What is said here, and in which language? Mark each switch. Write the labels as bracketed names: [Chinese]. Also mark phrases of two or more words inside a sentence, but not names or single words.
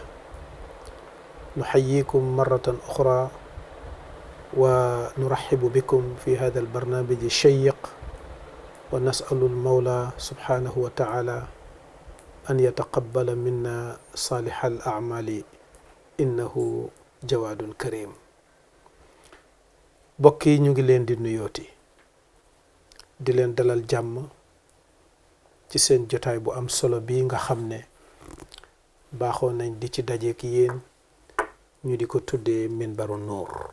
[Arabic] نحييكم مرة أخرى ونرحب بكم في هذا البرنامج الشيق، ونسأل المولى سبحانه وتعالى أن يتقبل منا صالح الأعمال إنه جواد كريم. [Wolof] bokki ñu ngi leen di nuyooti di leen dalal jàmm ci seen jotaay bu am solo bii nga xam ne baaxoo nañ di ci dajeek yéen ñu di ko tuddee Minbaru Nuur.